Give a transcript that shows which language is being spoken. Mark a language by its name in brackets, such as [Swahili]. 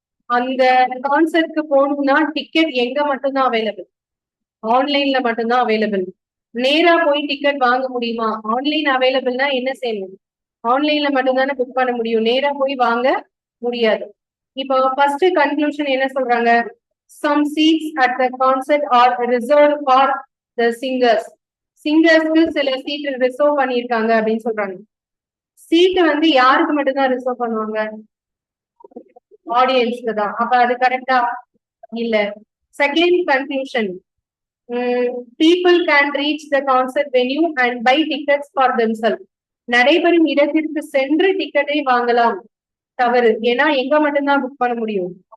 [Tamil] அந்த கான்செர்ட்க்கு போகணும்னா டிக்கெட் எங்க மட்டும்தான் அவைலபிள்? ஆன்லைன்ல மட்டும்தான் அவைலபிள். நேரா போய் டிக்கெட் வாங்க முடியுமா? ஆன்லைன் அவைலபிள்னா என்ன செய்யணும்? ஆன்லைன்ல மட்டும்தானே புக் பண்ண முடியும், நேரா போய் வாங்க முடியாது. இப்போ ஃபர்ஸ்ட் கன்க்ளூஷன் என்ன சொல்றாங்க? [English] Some seats at the concert are reserved for the singers. [Tamil] சிங்கர்ஸ்க்கு சில சீட் ரிசர்வ் பண்ணிருக்காங்க அப்படின்னு சொல்றாங்க. சீட் வந்து யாருக்கு மட்டும்தான் ரிசர்வ் பண்ணுவாங்க? ஆடியன்ஸ்க்கு தான். அப்ப அது கரெக்டா? இல்ல. [English] Second conclusion, people can reach the concert venue and buy tickets for themselves. [Tamil] நடைபெறும் இடத்திற்கு சென்று டிக்கெட்டை வாங்கலாம். தவறு. ஏன்னா எங்க மட்டும்தான் புக் பண்ண முடியும்?